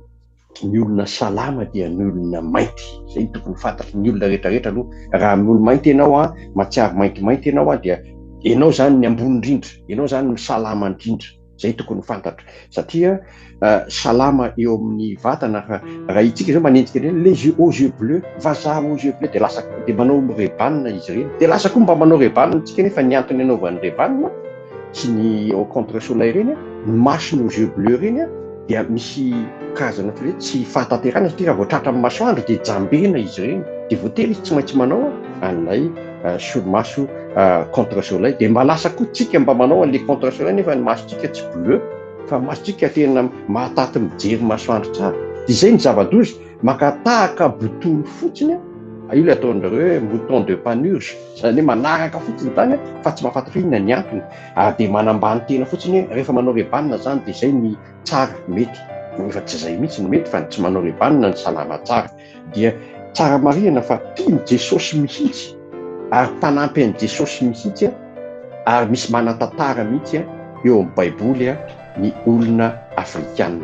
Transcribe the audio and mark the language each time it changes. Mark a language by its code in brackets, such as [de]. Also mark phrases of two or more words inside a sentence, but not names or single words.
[mg] ny olona salama dia ny olona mainty zay tokony fantatry ny olona rehetrarehetra aloha raha ny olo mainty ianao matsiary maintimainty ianao dia ianao zany ny ambony indrindra ianao zany ny salama indrindra zay tokony fantatra satria salama eo amin'ny vatana raha itsika zao manenjika reny [fr] les yeux aux yeux bleus [mg] vazaha [fr] aux yeux bleus [mg] dia lasa dia manao rebanina izy ireny dia lasa koa mba manao rebanina tsika nefa ny antony anaovan'ny rebanina sy ny [fr] au contre soleil [mg] reny ny masony [fr] aux yeux bleus [mg] reny dia misy karazana hoe tsy fahatanterana satria raha voatratra amin'ny masoandro dia jambena izy ireny dia voatery izy tsy maintsy manao an'ilay solomaso [fr] contre soleil [mg] dia mba lasa koa tsika mba manao an'ilay contre soleil nefa ny masotsika tsy bleu fa masotsika tena mahataty mijery masoandro tsara dia izay ny zava-dozy makatahaka botolo fotsiny io le ataon'ireo hoe [fr] mouton de panurge [mg] zany hoe manaraka fotsiny tany fa tsy mahafantatra inona ny antony ary dia manambany tena fotsiny rehefa manao rebanina zany dia izay ny tsara mety nefa tsy izay mihitsy no mety fa tsy manao le banina ny salama tsara dia tsara marihana fa tiany Jesosy mihitsy ary mpanampy an'i Jesosy mihitsy ary misy manan-tantara mihitsy eo amin'ny baiboly ny olona afrikanina.